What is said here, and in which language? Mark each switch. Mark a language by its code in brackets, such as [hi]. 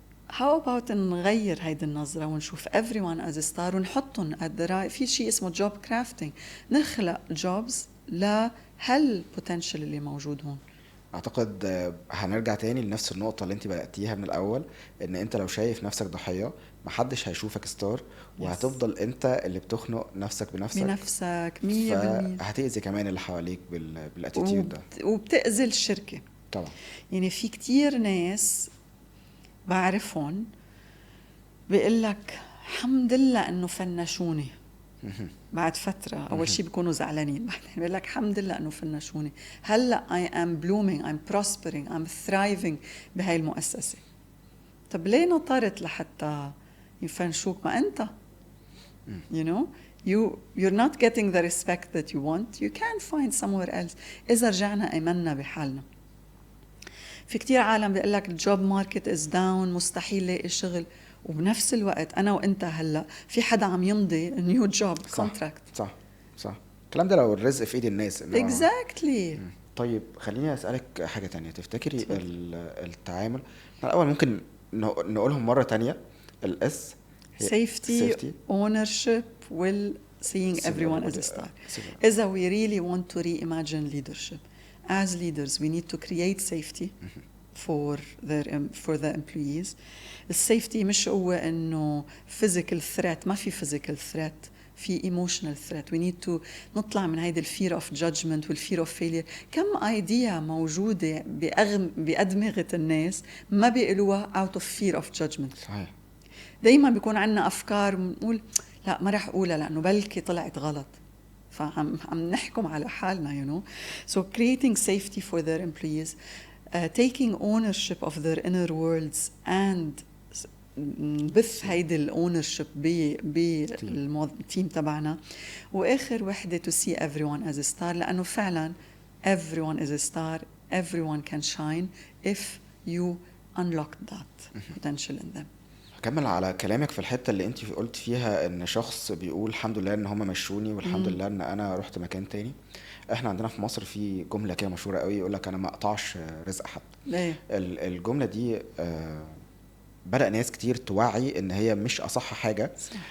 [en] how about [ar] نغير هيدي النظرة ونشوف [en] everyone as a star [ar] ونحطهم [en] at the right. [ar] في شيء اسمه job crafting، نخلق jobs لهالpotential اللي موجود هون. اعتقد هنرجع تاني لنفس النقطة اللي انت بدأتيها من الاول، ان انت لو شايف نفسك ضحية محدش هيشوفك ستار، وهتفضل انت اللي بتخنق نفسك بنفسك 100%. هتأذي كمان اللي حواليك بالاتيتيود ده، وبتأذي الشركة طبعا. يعني في كتير ناس بعرفهم بيقول لك الحمد لله انه فنشوني بعد فترة. أول شيء بيكونوا زعلانين، بعدين بيقول لك الحمد لله إنه فنشوني، هلأ [en] I am blooming, I'm prospering, I'm thriving [ar] بهاي المؤسسة. طب ليه نطرت لحتى يفنشوك؟ ما أنت [en] you know you're not getting the respect that you want, you can find somewhere else. [ar] إذا رجعنا أيمنا بحالنا. في كتير عالم بيقول لك الجوب ماركت is down، مستحيل لاقي شغل، وبنفس الوقت أنا وإنت هلأ في حدا عم يمضي نيو جوب كونتراكت. صح. الكلام ده لو الرزق في ايد الناس. [en] exactly. [ar] طيب خليني أسألك حاجة تانية. تفتكري التعامل الأول ممكن نقولهم مرة تانية؟ الS [en] safety, ownership, seeing everyone as a star. إذا we really want to reimagine leadership as leaders, we need to create safety for the employees. [ar] السيفتي مش هو إنه physical threat، ما في physical threat، في emotional threat. [en] we need to [ar] نطلع من هيدا [en] fear of judgment fear of failure. [ar] كم idea موجودة بأدمغة الناس ما بيقولوها [en] out of fear of judgment. [ar] صحيح. دايما بيكون عنا أفكار بنقول لا ما رح أقولها لأنه بلكي طلعت غلط، فعم نحكم على حالنا you know. [en] So creating safety for their employees, taking ownership of their inner worlds and [ar] بث هيدي الاونرشيب بالتيم تبعنا. واخر وحده [en] to see everyone as a star، [ar] لانه فعلا [en] everyone is a star, everyone can shine if you unlock that potential in them. [ar] هكمل على كلامك في الحته اللي انت قلت فيها ان شخص بيقول الحمد لله ان هم مشوني والحمد لله ان انا رحت مكان تاني. احنا عندنا في مصر في جمله كده مشهوره قوي يقول لك انا ما اقطعش رزق حد. الجمله دي بدأ ناس كتير توعي ان هي مش اصح حاجة. صح.